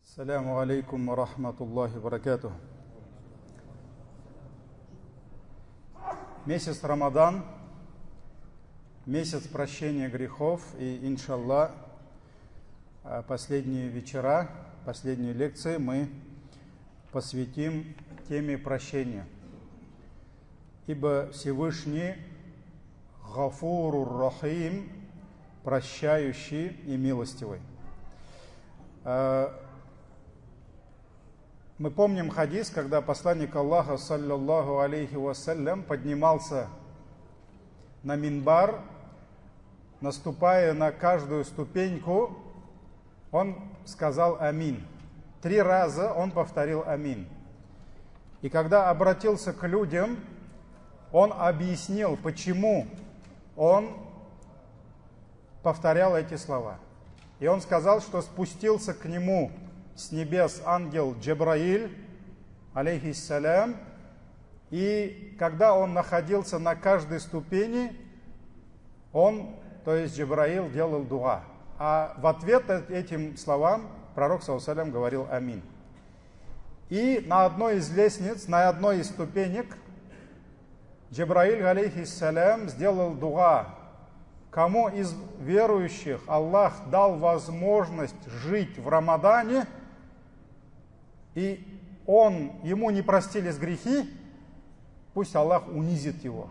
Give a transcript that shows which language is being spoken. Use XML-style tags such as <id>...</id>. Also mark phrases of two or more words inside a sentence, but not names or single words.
<ar>السلام عليكم ورحمة الله وبركاته.</ar> <ru>Месяц Рамадан, месяц прощения грехов, и иншаллах последние вечера, последние лекции мы посвятим теме прощения. Ибо Всевышний</ru> <ar>غفور رحيم,</ar> <ru>прощающий и милостивый. Мы помним хадис, когда посланник Аллаха,</ru> <ar>صلى الله عليه وسلم,</ar> <ru>поднимался на минбар, наступая на каждую ступеньку, он сказал амин. 3 раза он повторил амин. И когда обратился к людям, он объяснил, почему он повторял эти слова. И он сказал, что спустился к нему с небес ангел Джабраиль, алейхиссалям, и когда он находился на каждой ступени, он, то есть Джабраиль, делал дуа. А в ответ этим словам пророк,</ru> <ar>صلى الله عليه وسلم,</ar> <ru>говорил амин. И на одной из лестниц, на одной из ступенек, Джабраиль, алейхиссалям, сделал дуа. Кому из верующих Аллах дал возможность жить в Рамадане, и ему не простились грехи, пусть Аллах унизит его.</ru>